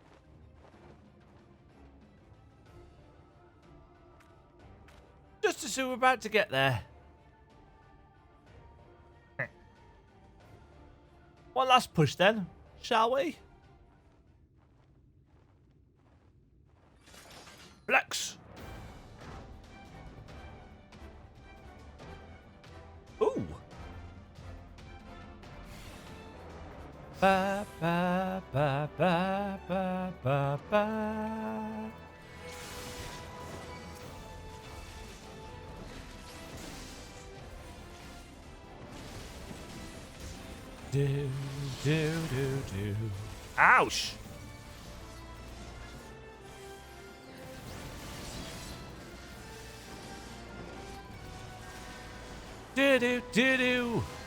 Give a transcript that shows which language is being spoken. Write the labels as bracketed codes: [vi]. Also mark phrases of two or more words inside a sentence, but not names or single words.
[en] Just as we were about to get there. One last push then, shall we? Flex. Ooh. Ba ba ba ba ba ba ba. Do, do, do, do. Ouch! Do, do, do, do.